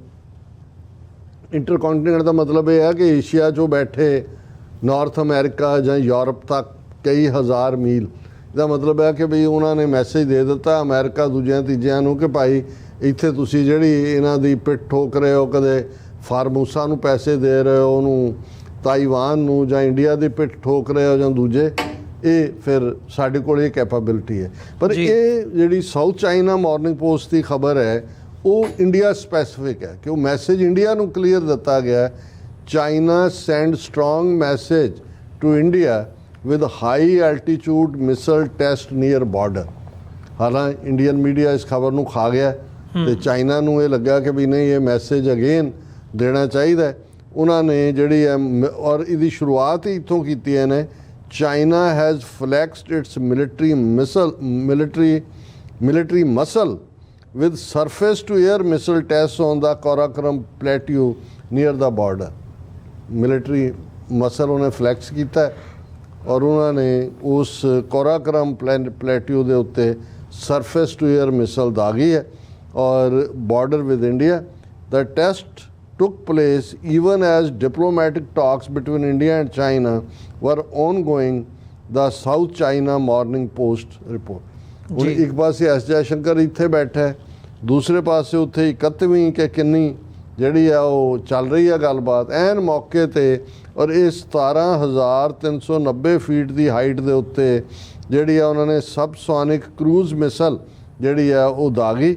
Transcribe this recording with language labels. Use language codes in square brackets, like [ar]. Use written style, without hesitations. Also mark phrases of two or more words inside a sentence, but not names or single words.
[pa] ਇੰਟਰਕੰਟੀਨੈਂਟ ਦਾ ਮਤਲਬ ਇਹ ਹੈ ਕਿ ਏਸ਼ੀਆ 'ਚੋਂ ਬੈਠੇ ਨਾਰਥ ਅਮਰੀਕਾ ਜਾਂ ਯੂਰਪ ਤੱਕ ਕਈ ਹਜ਼ਾਰ ਮੀਲ, ਇਹਦਾ ਮਤਲਬ ਹੈ ਕਿ ਵੀ ਉਹਨਾਂ ਨੇ ਮੈਸੇਜ ਦੇ ਦਿੱਤਾ ਅਮਰੀਕਾ ਦੂਜਿਆਂ ਤੀਜਿਆਂ ਨੂੰ ਕਿ ਭਾਈ ਇੱਥੇ ਤੁਸੀਂ ਜਿਹੜੀ ਇਹਨਾਂ ਦੀ ਪਿੱਠ ਠੋਕ ਰਹੇ ਹੋ, ਕਦੇ ਫਾਰਮੂਸਾ ਨੂੰ ਪੈਸੇ ਦੇ ਰਹੇ ਹੋ, ਉਹਨੂੰ ਤਾਈਵਾਨ ਨੂੰ, ਜਾਂ ਇੰਡੀਆ ਦੀ ਪਿੱਠ ਠੋਕ ਰਹੇ ਹੋ ਜਾਂ ਦੂਜੇ, ਇਹ ਫਿਰ ਸਾਡੇ ਕੋਲ ਇਹ ਕੈਪੇਬਿਲਿਟੀ ਹੈ। ਪਰ ਇਹ ਜਿਹੜੀ ਸਾਊਥ ਚਾਈਨਾ ਮਾਰਨਿੰਗ ਪੋਸਟ ਦੀ ਖਬਰ ਹੈ ਉਹ [en] India specific [pa] ਹੈ ਕਿ ਉਹ ਮੈਸੇਜ ਇੰਡੀਆ ਨੂੰ ਕਲੀਅਰ ਦਿੱਤਾ ਗਿਆ, [en] China send strong message to India with high altitude missile test near border। [pa] ਹਾਲਾਂਕਿ ਇੰਡੀਅਨ ਮੀਡੀਆ ਇਸ ਖਬਰ ਨੂੰ ਖਾ ਗਿਆ ਤੇ ਚਾਈਨਾ ਨੂੰ ਇਹ ਲੱਗਾ ਕਿ ਵੀ ਨਹੀਂ, ਇਹ [en] message again [pa] ਦੇਣਾ ਚਾਹੀਦਾ ਹੈ। ਉਹਨਾਂ ਨੇ ਜਿਹੜੀ ਹੈ ਔਰ ਇਹਦੀ ਸ਼ੁਰੂਆਤ ਹੀ ਇੱਥੋਂ ਕੀਤੀ ਹੈ ਨੇ, [en] China has flexed its military muscle with surface to air missile tests on the Karakoram plateau near the border। military muscle [pa] ਉਹਨੇ ਫਲੈਕਸ ਕੀਤਾ ਔਰ ਉਹਨਾਂ ਨੇ ਉਸ ਕੋਰਾਕਰਮ ਪਲੇਟਿਓ ਦੇ ਉੱਤੇ [en] surface to air missile [pa] ਦਾਗੀ ਹੈ ਔਰ [en] border with India. the test took place even as diplomatic talks between India and China were ongoing, the South China Morning Post report। [pa] ਹੁਣ ਇੱਕ ਪਾਸੇ ਐਸ ਜੈਸ਼ੰਕਰ ਇੱਥੇ ਬੈਠਾ ਹੈ, ਦੂਸਰੇ ਪਾਸੇ ਉੱਥੇ 31ਵੀਂ ਕਿ ਕਿੰਨੀ ਜਿਹੜੀ ਆ ਉਹ ਚੱਲ ਰਹੀ ਹੈ ਗੱਲਬਾਤ ਐਨ ਮੌਕੇ ਤੇ, ਔਰ ਇਹ 17,390 ਫੀਟ ਦੀ ਹਾਈਟ ਦੇ ਉੱਤੇ ਜਿਹੜੀ ਆ ਉਹਨਾਂ ਨੇ [en] subsonic cruise missile [pa] ਜਿਹੜੀ ਆ ਉਹ ਦਾਗੀ।